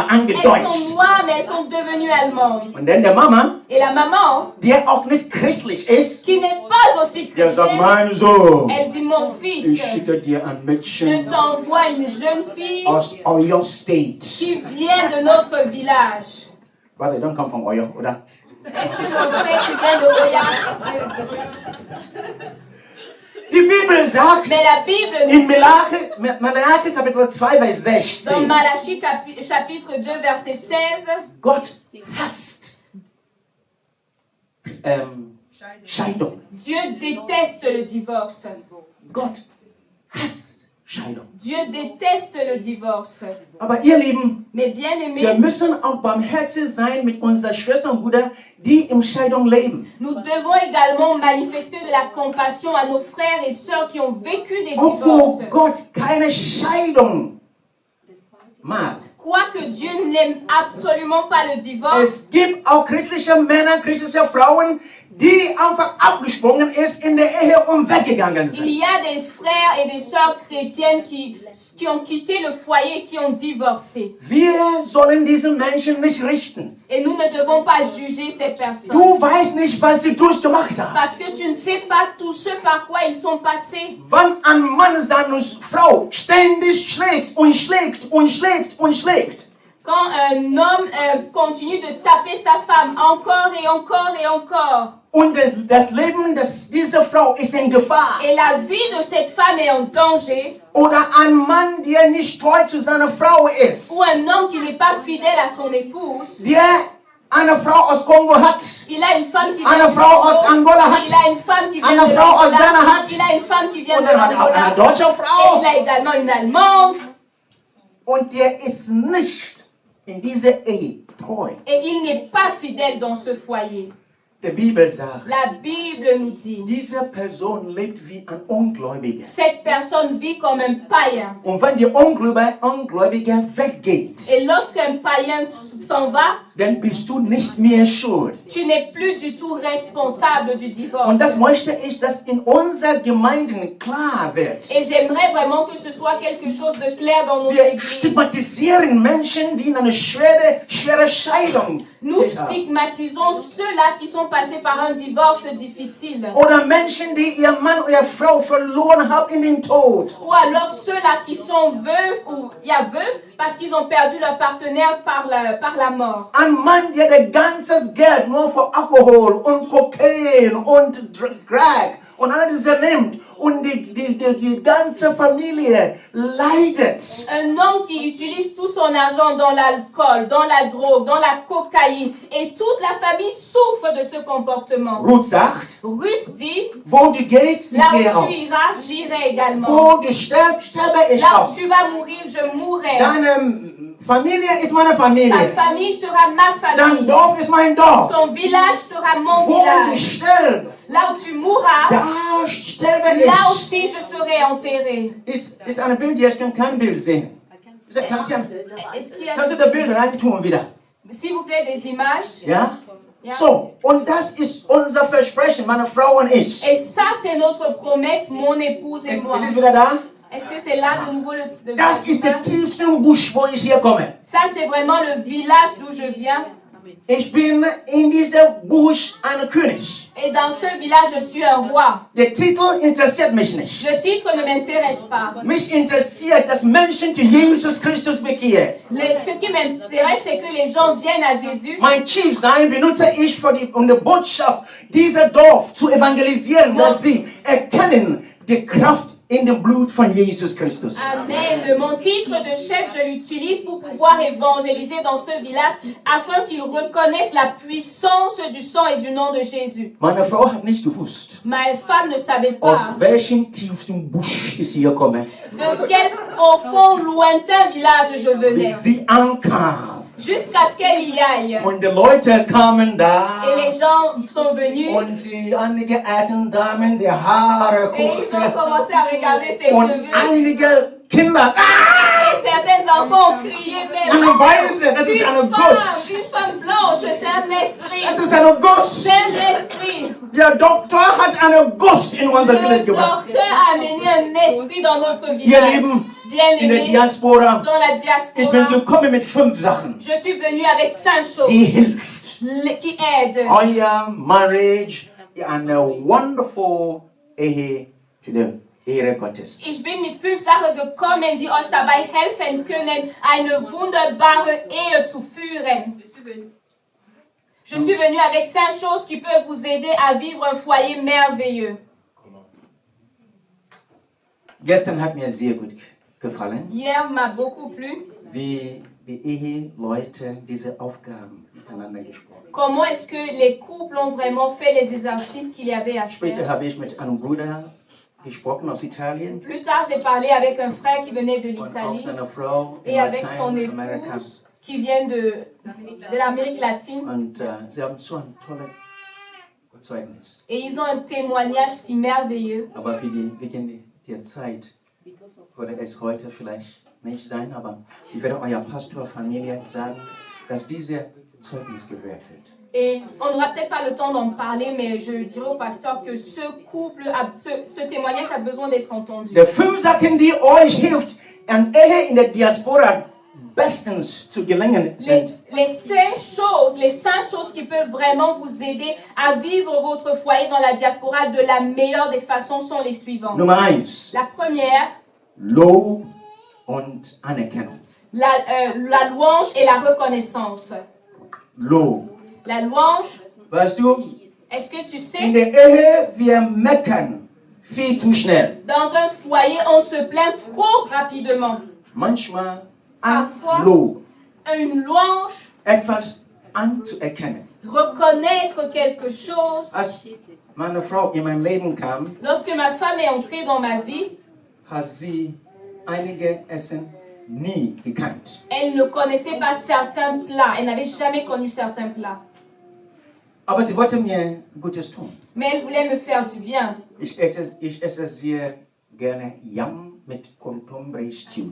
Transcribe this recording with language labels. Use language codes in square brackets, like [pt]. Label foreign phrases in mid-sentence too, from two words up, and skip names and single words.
[fr] Elles sont [de] eingedeutscht. [fr] noires, mais elles sont devenues allemandes. [de] Und dann der Mama, [fr] Et la maman, [de] der auch nicht christlich ist, [fr] qui n'est pas aussi [de] der sagt, [fr] chrétienne, [de] mein Sohn, [fr] elle dit, mon fils, [de] ich schicke dir ein [fr] je [de] Mädchen [fr] t'envoie une jeune fille [de] aus Oyo State. [fr] qui vient de notre village. [en] Brother, don't come from Oyo, oder? [fr] Est-ce que mon frère, tu viens de Oya? [de] Die Bibel sagt, [fr] Mais la Bible [de] in [fr] nous dit, [de] Malachi Kapitel 2, Vers [fr] dans [de] 16, [fr] Malachie chapitre 2, verset 16, [de] Gott hasst Scheidung. [fr] Dieu déteste le divorce. [de] Gott hasst Scheidung. [fr] Dieu déteste le divorce. [de] Aber ihr Lieben, [fr] Mais bien [de] wir [fr] aimé, [de] müssen auch barmherzig sein mit unseren Schwestern und Brüdern, die in Scheidung leben. [fr] nous devons également manifester de la compassion à nos frères et sœurs qui ont vécu des [de] Obwohl [fr] divorces. [de] Gott keine Scheidung mag. [fr] Quoique Dieu n'aime absolument pas le divorce, [de] Es gibt auch christliche Männer, christliche Frauen, die einfach abgesprungen ist in der Ehe und weggegangen [fr] il [de] sind. [fr] y a des frères et des sœurs chrétiennes qui ont quitté le foyer, qui ont divorcé. [de] Wir sollen diese Menschen nicht richten. [fr] Et nous ne devons pas juger ces personnes. [de] Du weißt nicht, was sie durchgemacht haben. [fr] Parce que tu ne sais pas tout ce par quoi ils sont passés. [de] Wenn ein Mann seine Frau ständig schlägt und schlägt und schlägt und schlägt, [fr] Quand un homme continue de taper sa femme encore et encore et encore. [de] Und das Leben dieser Frau ist in Gefahr. [fr] Et la vie de cette femme est en danger. [de] Oder ein Mann, der nicht treu zu seiner Frau ist. [fr] Ou un homme qui n'est pas fidèle à son épouse. [de] Der eine Frau aus Kongo hat. [fr] Il a une femme qui vient [de] Eine [fr] du [de] Frau [fr] Congo. [de] aus Angola hat. [fr] Il a une femme qui vient [de] Eine [fr] de [de] Frau aus [fr] l'Angola. [de] Ghana hat. [fr] Il a une femme qui vient [de] Und [fr] de [de] er hat auch eine [fr] l'Angola. [de] deutsche [fr] Et [de] Frau. [fr] il a également une Allemande. [de] Und der ist nicht in dieser Ehe treu. [fr] Et il n'est pas fidèle dans ce foyer. [de] Die Bibel sagt, [fr] La Bible nous dit, [de] diese Person lebt wie ein Ungläubiger. [fr] cette personne vit comme un païen. [de] Und wenn der Ungläubige weggeht, [fr] Et lorsqu'un païen s'en va, [de] dann bist du nicht mehr schuld. [fr] tu n'es plus du tout responsable du divorce. [de] Und das möchte ich, dass in unserer Gemeinden klar wird. [fr] Et j'aimerais vraiment que ce soit quelque chose de clair dans nos [de] Wir [fr] églises. [de] stigmatisieren Menschen, die eine schwere Scheidung [fr] Nous [de] haben. [fr] stigmatisons ceux-là qui sont passés par un divorce difficile. [de] Oder Menschen, die ihr Mann oder ihre Frau verloren haben in den Tod. [fr] Ou alors ceux-là qui sont veufs ou veufs parce qu'ils ont perdu leur partenaire par la mort. [de] Ein Mann, der das ganze Geld nur für Alkohol und Kokain und Crack und all diese nimmt und die ganze Familie leidet. [fr] Un homme qui utilise tout son argent dans l'alcool, dans la drogue, dans la cocaïne et toute la famille souffre de ce comportement. [de] Ruth sagt, [fr] Ruth dit, [de] wo du gehst, ich [fr] là [de] gehe [fr] où [de] auch. [fr] tu iras, j'irai également. [de] Wo du stirbst, sterbe ich [fr] Là [de] auch. [fr] où tu vas mourir, je mourrai. [de] Deine Familie ist meine [fr] Ta [de] Familie. [fr] famille sera ma [de] Dein [fr] famille. [de] Dorf ist mein Dorf. [fr] Ton village sera mon [de] Wo du [fr] village. [de] stirbst, [fr] Là où tu mourras, [de] da sterbe [fr] là [de] ich. [fr] aussi je serai enterré. [de] Ist ein Bild hier, ich kann kein Bild sehen. Kannst [fr] Est-ce qu'il y a, [de] du das Bild reintun wieder? [fr] s'il vous plaît, des images? [de] Ja? Ja. So, und das ist unser Versprechen, meine Frau und ich. [fr] Et ça, c'est notre promesse, mon épouse et moi. [de] Ist es wieder da? [fr] Est-ce que c'est là de nouveau le [de] Das ist der tiefste Busch, wo ich hier komme. [fr] Ça, c'est vraiment le village d'où je viens. [de] Ich bin in diesem Busch ein König. [fr] Et dans ce village, je suis un roi. [de] Der Titel interessiert mich nicht. [fr] Le titre ne m'intéresse pas. [de] Mich interessiert, dass Menschen zu Jesus Christus bekehren. [fr] Ce qui m'intéresse, c'est que les gens viennent à Jésus. [de] Mein Chief sein benutze ich für die Botschaft dieser Dorf zu evangelisieren, dass sie erkennen die Kraft in dem Blut von Jesus Christus. Amen. [fr] Mon titre de chef, je l'utilise pour pouvoir évangéliser dans ce village afin qu'ils reconnaissent la puissance du sang et du nom de Jésus. [de] Meine Frau hat nicht gewusst, [fr] Ma femme ne savait [de] aus [fr] pas [de] welchem tiefsten Busch ich hier komme. [fr] de quel profond, lointain village je [de] Bis [fr] venais. [de] sie ankam. [fr] Jusqu'à ce qu'elle y aille. [de] Und die Leute kamen da. [fr] Et les gens sont venus [de] Und die einige alten Damen, die Haare [fr] et ils ont [de] guckten. [fr] commencé à regarder ses [de] Und [fr] cheveux. [de] einige Kinder. [fr] Et certains enfants ont crié même. [de] Eine Weiße, das ist eine Guss. [fr] Une femme blanche, c'est un esprit. [de] Das ist eine Guss. [fr] C'est un esprit. [de] Der Doktor hat eine Guss in unser [fr] Le [de] Village gebracht. [fr] docteur a amené un esprit dans notre [de] Ihr [fr] village. [de] Lieben, [fr] Bien [de] in der [fr] aimé, [de] Diaspora, [fr] dans la [de] ich bin [fr] diaspora. [de] gekommen mit 5 Sachen, [fr] Je suis venue avec 5 choses [de] die hilft. [fr] qui aident [de] Euer Marriage eine wonderful Ehe zu der Ehre Gottes. Ich bin mit 5 Sachen gekommen, die euch dabei helfen können, eine wunderbare Ehe zu führen. [fr] Je suis venue avec 5 choses qui peuvent vous aider à vivre un foyer merveilleux. [de] Gestern hat mir sehr gut gefallen, [fr] Hier m'a beaucoup plu. [de] wie die Eheleute diese Aufgaben miteinander gesprochen haben. [fr] Comment est-ce que les couples ont vraiment fait les exercices qu'il y avait à [de] Später [fr] faire. [de] habe ich mit einem Bruder gesprochen aus Italien [fr] Plus tard, j'ai parlé avec un frère qui venait de [de] und auch [fr] l'Italie [de] seiner Frau in [fr] et avec son [de] Lateinamerika. [fr] épouse qui vient de l'Amérique latine. [de] Und sie haben so ein tolles Zeugnis. [fr] Et ils ont un témoignage si merveilleux. [de] Aber wegen der Zeit würde es heute vielleicht nicht sein, aber ich werde eurer Pastorfamilie sagen, dass dieses Zeugnis gehört wird. [fr] Et on n'aura peut-être pas le temps d'en parler, mais je dirais au pasteur que ce couple, ce témoignage a besoin d'être entendu. [de] Die 5 Sachen, die euch hilft, eine Ehe in der Diaspora bestens zu gelingen sind. [fr] Les 5 choses qui peuvent vraiment vous aider à vivre votre foyer dans la diaspora de la meilleure des façons sont les suivantes. [de] Nummer 1, [fr] La première, [de] Lob und Anerkennung. [fr] La louange et la reconnaissance. [de] Lob. [fr] La louange, [de] Weißt du, [fr] est-ce que tu [de] in [fr] sais, [de] der Ehe, wir meckern viel zu schnell. [fr] dans un foyer, on se plaint trop rapidement. [de] Manchmal [fr] Parfois. [de] ein Lob, [fr] Une louange, [de] etwas anzuerkennen. [fr] reconnaître quelque chose. [de] Als meine Frau in mein Leben kam, [fr] Lorsque ma femme est entrée dans ma vie, [de] hat sie einige Essen nie gekannt. [fr] elle ne connaissait pas certains plats. Elle n'avait jamais connu certains plats. [de] Aber sie wollte mir Gutes tun. [fr] Mais elle voulait me faire du bien. [de] Ich esse sehr gerne Yam mit Kontombre Stew.